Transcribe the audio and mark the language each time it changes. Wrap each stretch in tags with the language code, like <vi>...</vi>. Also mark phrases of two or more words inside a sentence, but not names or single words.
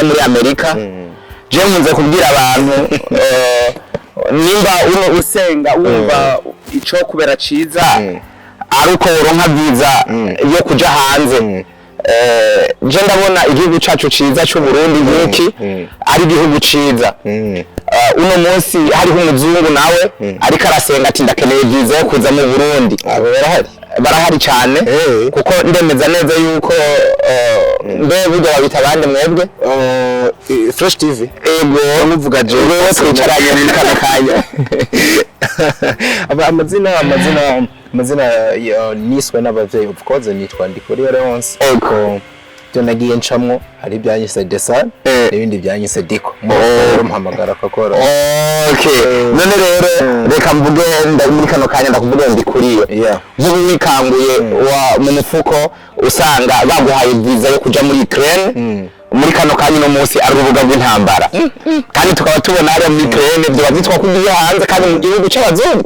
<rn>muri Amerika je nkunze kubwira abantu nimba uno usenga wumva ico kubera ciza aruko woronka visa yo kuja hanze je ndabona igihugu cacu ciza cyo Burundi nkiki ari igihugu ciza uno munsi hariho umuzungu nawe ariko arasenga ati ndakeneye visa yo kuza mu Burundi barahari cyane kuko ndemeza neza yuko burya babita abandi mwebwe Fresh TV ego muvuga je twicaranye muri kana kanya amazina niswe n'abavyeyi</rn> <en>of course</en> <rn>nitwa Dico once ego byo nagiye ncamwo hari byanyise Desan n'ibindi byanyise Dico mpamagara kakora none rero reka mvuge muri kano kanya ndakuvuga ndikuriyo nk'uwikanguye mu mufuko usanga baguhaye visa yo kuja muri Ukraine muri kano kanya no munsi ari urubuga rw'intambara kandi tukaba tubona ari muri Ukraine byo bazitwa kugiye hanze kandi mu gihugu c'abazungu</rn>